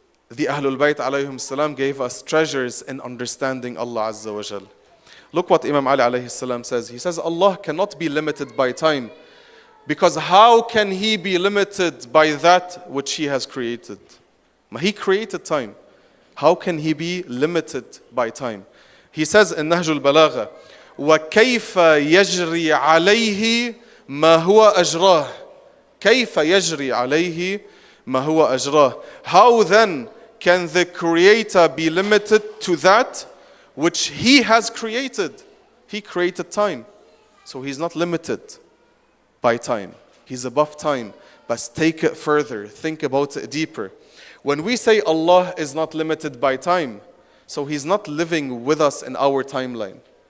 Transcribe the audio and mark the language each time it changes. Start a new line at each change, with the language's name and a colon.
English: The Ahlul Bayt alayhim salam gave us treasures in understanding Allah Azza wa Jal. Look what Imam Ali alayhi salam says. He says, Allah cannot be limited by time. Because how can He be limited by that which He has created? He created time. How can He be limited by time? He says in Nahjul Balagha,
Arabic: وَكَيْفَ يَجْرِي عَلَيْهِ مَا هُوَ أَجْرَاهِ كَيْفَ يَجْرِي عَلَيْهِ مَا هُوَ أَجْرَاهِ.
English: How then can the Creator be limited to that which He has created? He created time. So He's not limited by time. He's above time. But take it further. Think about it deeper. When we say Allah is not limited by time, so He's not living with us in our timeline.